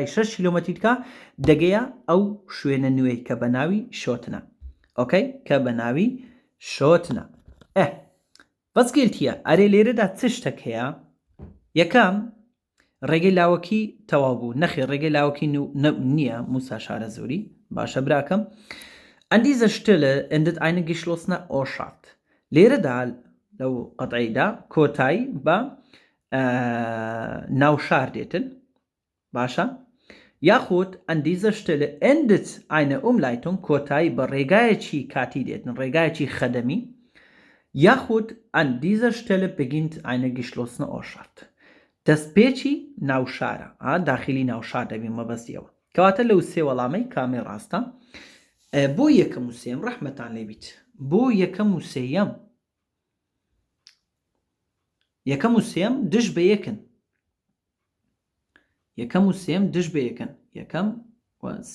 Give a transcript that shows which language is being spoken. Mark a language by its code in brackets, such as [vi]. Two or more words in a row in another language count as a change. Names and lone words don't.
[ckb] 6 کیلۆمەتری دیکە دەگەیە ئەو شوێنە نوێی کە بە ناوی شۆتنە ئۆکەی کە بە ناوی شۆتنە بەسگێلتیە ئەرێ لێرەدا چ شتێک هەیە یەکەم ڕێگەی لاوەکی تەواو بوو نەخێ ڕێگەی لاوەکی نییە موسا شارە زۆری باشە براکەم [de] an dieser Stelle endet eine geschlossene Ortschaft [ckb] لێرەدا لەو قەتعیدا کۆتایی بە ناوشار دێتن باشە یاخود [de] an dieser Stelle endet eine Umleitung [ckb] کۆتایی بە ڕێگایەکی کاتی دێتن ڕێگایەکی خەدەمی یاخود [de] an dieser Stelle beginnt eine geschlossene Ortschaft [ckb] دەستپێکی ناوشارە داخلی ناوشار دەبین مەبەستیەوە کەواتە لەو سێ وەڵامەی کامێ ڕاستە بۆ یەکەم و سێم ڕەحمەتان لێبیت بۆ یەکەم و سێیەم یەکەم و سێم دش بە یەکن یەکەم و سێم دش بە یەکن یەکەم